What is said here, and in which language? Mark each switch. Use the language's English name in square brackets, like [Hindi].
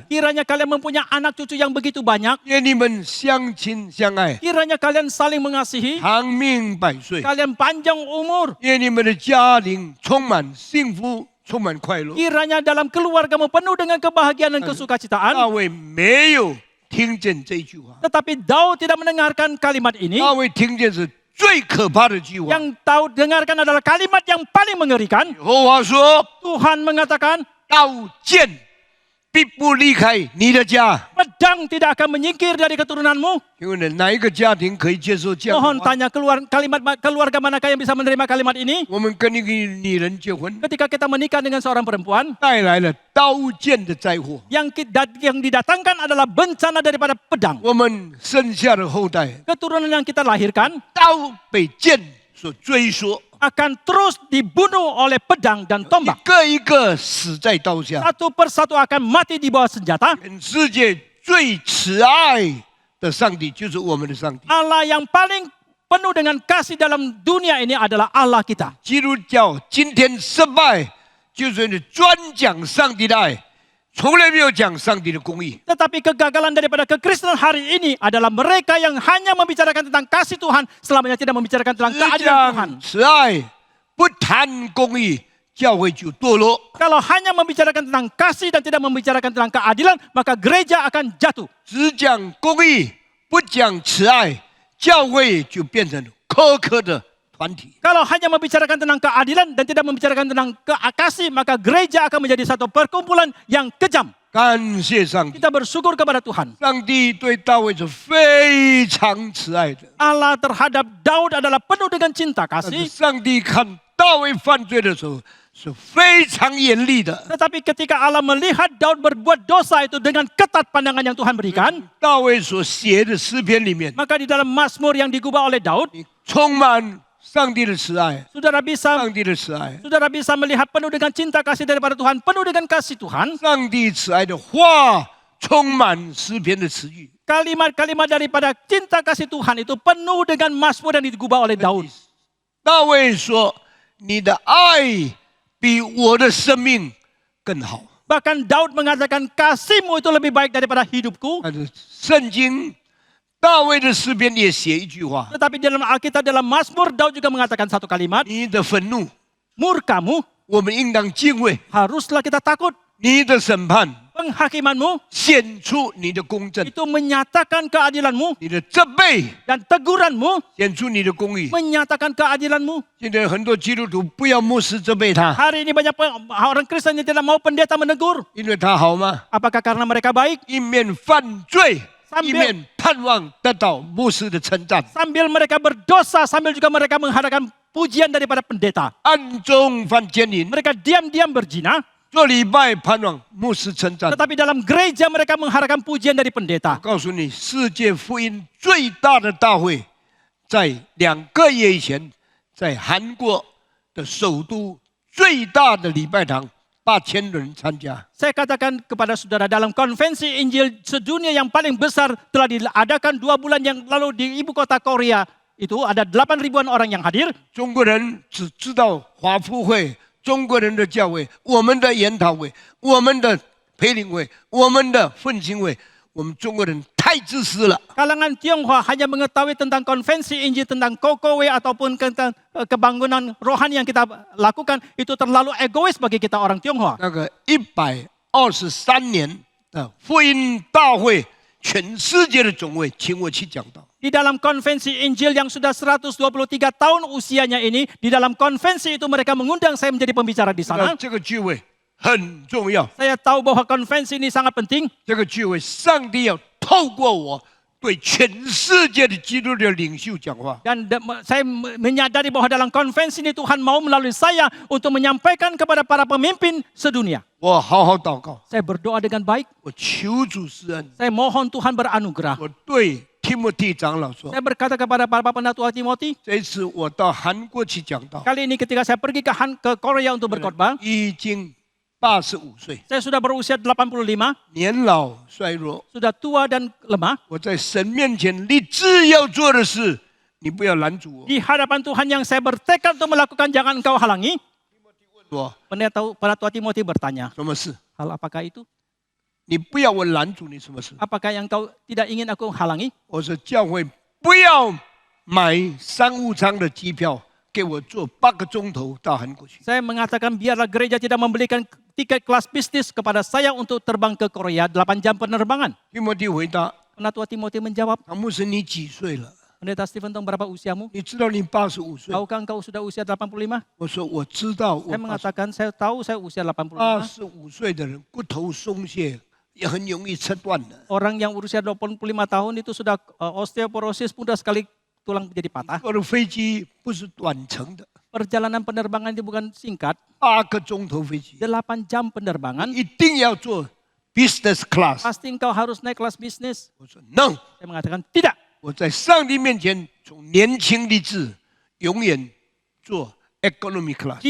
[Indonesian] Kiranya kalian mempunyai anak cucu yang begitu banyak. [Chinese] 愿你们相亲相爱， [Indonesian] Kiranya kalian saling mengasihi. [Chinese] 长命百岁， [Indonesian] Kalian panjang umur. [Chinese] 愿你们的家庭充满幸福，充满快乐。 [Indonesian] Kiranya dalam keluargamu penuh dengan kebahagiaan dan kesukacitaan. [Chinese] 大卫没有听见这句话， [Indonesian] Tetapi Daud tidak mendengarkan kalimat ini. [Chinese] 大卫听见是最可怕的句话。 [Indonesian] Yang Daud dengarkan adalah kalimat yang paling mengerikan. [Chinese] 耶和华说 [Indonesian] Tuhan mengatakan, [Chinese] 刀剑必不离开你的家。 [Indonesian] pedang tidak akan menyingkir dari keturunanmu. [Chinese] 请问哪一个家庭可以接受这样 [Indonesian] Mohon [Chinese] 的话？ [Indonesian] tanya kalimat keluarga manakah yang bisa menerima kalimat ini? [Chinese] 我们跟一个女人结婚， [Indonesian] Ketika kita menikah dengan seorang perempuan, [Chinese] 带来了刀剑的灾祸， [Indonesian] yang didatangkan adalah bencana daripada pedang. [Chinese] 我们生下的后代 [Indonesian] Keturunan yang kita lahirkan [Chinese] 刀被剑所追索， [Indonesian] akan terus dibunuh oleh pedang dan [Chinese] 一 [Indonesian] tombak. [Chinese] 个一个死在刀下。 [Indonesian] Satu persatu akan mati di bawah senjata. [Chinese] 全世界最慈爱的上帝就是我们的上帝。 [Indonesian] Allah yang paling penuh dengan kasih dalam dunia ini adalah Allah kita. [Chinese] 基督教今天失败，就是你专讲上帝的爱，从来没有讲上帝的公义。 [Indonesian] Tetapi kegagalan daripada kekristenan hari ini adalah mereka yang hanya membicarakan tentang kasih Tuhan, selamanya tidak membicarakan tentang [Chinese] 只 [Indonesian] keadilan Tuhan. [Chinese] 讲慈爱，不谈公义，教会就堕落。 [Indonesian] Kalau hanya membicarakan tentang kasih dan tidak membicarakan tentang keadilan, maka gereja akan jatuh. [Chinese] 只讲公义，不讲慈爱，教会就变成苛刻的团体。 [Indonesian] Kalau hanya membicarakan tentang keadilan dan tidak membicarakan tentang kasih, maka gereja akan menjadi satu perkumpulan yang kejam. [Chinese] 感谢上帝， [Indonesian] Kita bersyukur kepada Tuhan. [Chinese] 上帝对大卫是非常慈爱的。 [Indonesian] Allah terhadap Daud adalah penuh dengan cinta [Chinese] 但是 [Indonesian] kasih. [Chinese] 上帝看大卫犯罪的时候是非常严厉的。 [Indonesian] Tetapi ketika Allah melihat Daud berbuat dosa itu dengan ketat pandangan yang Tuhan berikan, [Chinese] 大卫所写的诗篇里面， [Indonesian] maka di dalam Mazmur yang digubah oleh Daud, [Chinese] 你充满上帝的慈爱， [Indonesian] saudara bisa [Chinese] 上帝的慈爱， [Indonesian] melihat penuh dengan cinta kasih daripada Tuhan, penuh dengan kasih Tuhan. [Chinese] 上帝慈爱的话充满诗篇的词语。 [Indonesian] Kalimat-kalimat daripada cinta kasih Tuhan itu penuh dengan Mazmur yang digubah oleh Daud. [Chinese] 大卫说：“你的爱比我的生命更好。 [Indonesian] Bahkan Daud mengatakan kasihmu itu lebih baik daripada hidupku. [Chinese] 但是圣经大卫的诗篇也写一句话： [Indonesian] Tetapi dalam Alkitab dalam Mazmur Daud juga mengatakan satu kalimat, [Chinese] 你的愤怒， [Indonesian] murkamu [Chinese] 我们应当敬畏； [Indonesian] haruslah kita takut. [Chinese] 你的审判， [Indonesian] Penghakimanmu [Chinese] 显出你的公正； [Indonesian] itu menyatakan keadilanmu [Chinese] 你的责备， [Indonesian] dan teguranmu [Chinese] 显出你的公义。 [Indonesian] menyatakan keadilanmu. [Chinese] 现在很多基督徒不要牧师责备他， [Indonesian] Hari ini banyak orang Kristen yang tidak mau pendeta menegur. [Chinese] 因为他好吗？ [Indonesian] Apakah karena mereka baik? [Chinese] 一面犯罪， [Indonesian] Sambil- [Chinese] 一面盼望得到牧师的称赞， [Indonesian] Sambil mereka berdosa, sambil juga mereka mengharapkan pujian daripada pendeta. [Chinese] 暗中犯奸淫， [Indonesian] Mereka diam-diam berzina, [Chinese] 做礼拜盼望牧师称赞。 [Indonesian] tetapi dalam gereja mereka mengharapkan pujian dari pendeta. [Chinese] 告诉你，世界福音最大的大会，在2个月以前，在韩国的首都最大的礼拜堂 8000人参加。 [Indonesian] Saya katakan kepada saudara, dalam konvensi Injil sedunia yang paling besar telah diadakan 2 bulan yang lalu di ibu kota Korea. Itu ada 8.000-an orang yang hadir. [Chinese] 中国人只知道华福会、中国人的教会、我们的研讨会、我们的培灵会、我们的奋兴会。我们中国人太自私了。 [Indonesian] Kalangan Tionghoa hanya mengetahui tentang konvensi Injil, tentang Kokowe ataupun tentang kebangunan rohani yang kita lakukan. Itu terlalu egois bagi kita orang Tionghoa. [Chinese] 那个123年的福音大会，全世界的总会请我去讲道。 [Indonesian] Di dalam konvensi Injil yang sudah 123 tahun usianya ini, di dalam konvensi itu mereka mengundang saya menjadi pembicara di sana. [Chinese] 这个聚会很重要， [Indonesian] Saya tahu bahwa konvensi ini sangat penting. [Chinese] 这个聚会上帝要透过我对全世界的基督的领袖讲话。 [Indonesian] Dan saya menyadari bahwa dalam konvensi ini Tuhan mau melalui saya untuk menyampaikan kepada para pemimpin sedunia. [Chinese] 我好好祷告， [Indonesian] Saya berdoa dengan baik. [Chinese] 我求主施恩。 [Indonesian] Saya mohon Tuhan beranugerah. [Chinese] 我对提摩太长老说 [Indonesian] Saya berkata kepada para penatua Timothy, [Chinese] 这一次我到韩国去讲道， [Indonesian] kali ini ketika saya pergi ke Korea untuk berkhotbah, [Chinese] 已经85岁， [Indonesian] saya sudah berusia 85, [Chinese] 年老衰弱。 [Indonesian] sudah tua dan lemah. [Chinese] 我在神面前立志要做的事，你不要拦阻我。 [Indonesian] Di hadapan Tuhan yang saya bertekad untuk melakukan, jangan engkau halangi. [Chinese] 我 [Indonesian] Penatua Timothy bertanya, [Chinese] 什么事？ [Indonesian] hal apakah itu? [Chinese] 你不要我拦阻你什么事？ [Indonesian] Apakah yang kau tidak ingin aku halangi? [Chinese] 我说教会不要买商务舱的机票，给我坐8个钟头到韩国去。 [Indonesian] Saya mengatakan biarlah gereja tidak membelikan tiket kelas bisnis kepada saya untuk terbang ke Korea 8 jam penerbangan. [Chinese] 提摩太回答 [Indonesian] Penatua Timothy menjawab, [Chinese] 唐牧师，你几岁了？ [Indonesian] Pendeta Stephen Tong, berapa usiamu? [Chinese] 你知道你85岁？ [Indonesian] Tahukah engkau sudah usia 85? [Chinese] 我说我知道，我 [Indonesian] Saya mengatakan saya tahu saya usia 85. [Chinese] 85岁的人骨头松懈，也很容易切断的。 [Indonesian] Orang yang usia 25 tahun itu sudah osteoporosis, mudah sekali tulang menjadi patah. [Chinese] 坐的飞机不是短程的， [Indonesian] Perjalanan penerbangan itu bukan singkat, [Chinese] 8个钟头飞机， [Indonesian] 8 jam penerbangan. [Chinese] 一定要坐 [English] business class。 [Indonesian] Pasti engkau harus naik kelas bisnis. [Chinese] 我说 [English] no， [Indonesian] Saya mengatakan tidak. [Chinese] 我在上帝面前从年轻立志，永远做 [English] economy class。